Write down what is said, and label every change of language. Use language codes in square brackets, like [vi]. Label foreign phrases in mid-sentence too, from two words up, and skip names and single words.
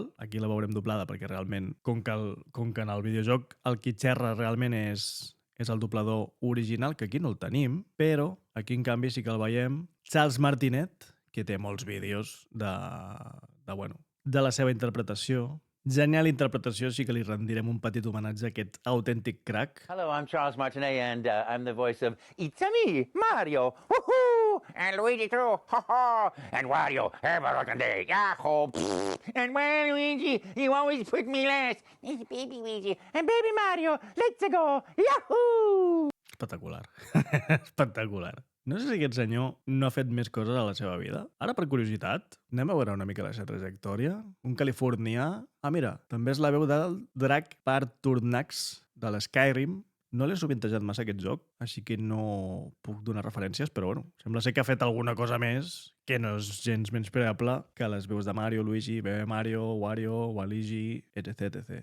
[ca] Aquí la veurem doblada perquè realment, com que en el videojoc el qui xerra realment és el doblador original, que aquí no el tenim, però aquí en canvi sí que el veiem. Charles Martinet, que té molts vídeos de la seva interpretació. Genial interpretació, sí que li rendirem un petit homenatge a aquest autèntic crack. [en] Hello, I'm Charles Martinet, and I'm the voice of It's a me, Mario. Woohoo! And Luigi too. Ha ha! And Wario, every Yahoo! And Luigi, you always put me last. It's baby Luigi and baby Mario. Let's go! Yahoo! [ca] Espectacular. Espectacular. No sé si aquest senyor no ha fet més coses a la seva vida. Ara, per curiositat, anem a veure una mica la seva trajectòria. Un californià... Ah, mira, també és la veu del drac Parturnax de l'Skyrim. No l'he sovintejat massa aquest joc, així que no puc donar referències, però bueno, sembla ser que ha fet alguna cosa més que no és gens menyspreable que les veus de Mario, Luigi, Bebé Mario, Wario, Waluigi, etc.